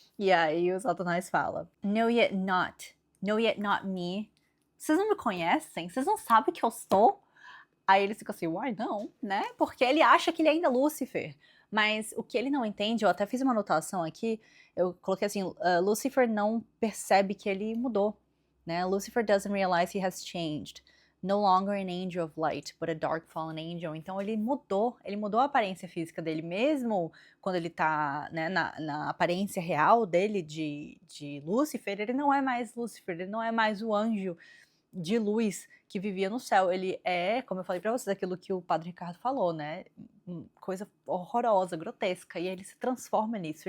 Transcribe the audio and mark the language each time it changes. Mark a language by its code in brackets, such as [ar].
[pt] E aí o Satanás fala, [en] no yet not me. [pt] Vocês não me conhecem? Vocês não sabem que eu sou? Aí ele fica assim, uai, não, né? Porque ele acha que ele é ainda Lúcifer. Mas o que ele não entende, eu até fiz uma anotação aqui, eu coloquei assim, Lucifer não percebe que ele mudou, né? [en] Lucifer doesn't realize he has changed. No longer an angel of light, but a dark fallen angel. [pt] Então ele mudou a aparência física dele, mesmo quando ele tá, né, na aparência real dele de Lúcifer, ele não é mais Lúcifer, ele não é mais o anjo de luz que vivia no céu. Ele é, como eu falei pra vocês, aquilo que o Padre Ricardo falou, né? Coisa horrorosa, grotesca. E ele se transforma nisso.